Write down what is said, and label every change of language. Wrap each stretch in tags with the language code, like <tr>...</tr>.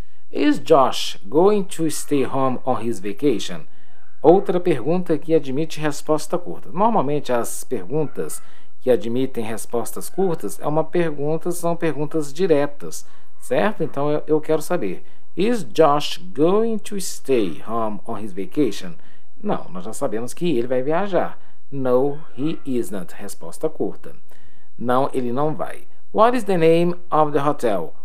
<en>Is Josh going to stay home on his vacation?</en> <pt>Outra pergunta que admite resposta curta. Normalmente as perguntas que admitem respostas curtas são perguntas diretas, certo? Então eu quero saber.</pt> <en>Is Josh going to stay home on his vacation?</en> <pt>Não, nós já sabemos que ele vai viajar.</pt> <en>No, he isn't.</en> <pt>Resposta curta. Não, ele não vai.</pt> <en>What is the name of the hotel?</en>